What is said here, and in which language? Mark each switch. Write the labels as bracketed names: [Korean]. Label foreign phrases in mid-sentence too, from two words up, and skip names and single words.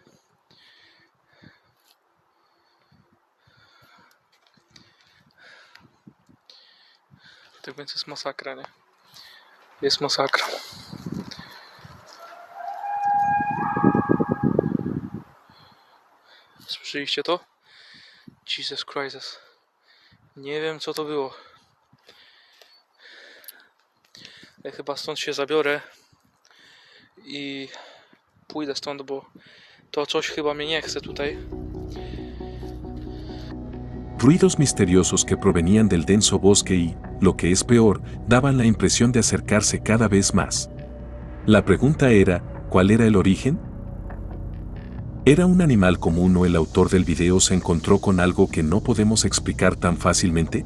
[Polish] Tak więc jest masakra, nie? Jest masakra. Słyszeliście to? [English] Jesus Christ. [Polish] Nie wiem co to było. Ja chyba stąd się zabiorę i pójdę stąd, bo to coś chyba mnie nie chce tutaj. [Spanish] Ruidos misteriosos que provenían del denso bosque y, lo que es peor, daban la impresión de acercarse cada vez más. La pregunta era, ¿cuál era el origen? ¿Era un animal común o el autor del video se encontró con algo que no podemos explicar tan fácilmente?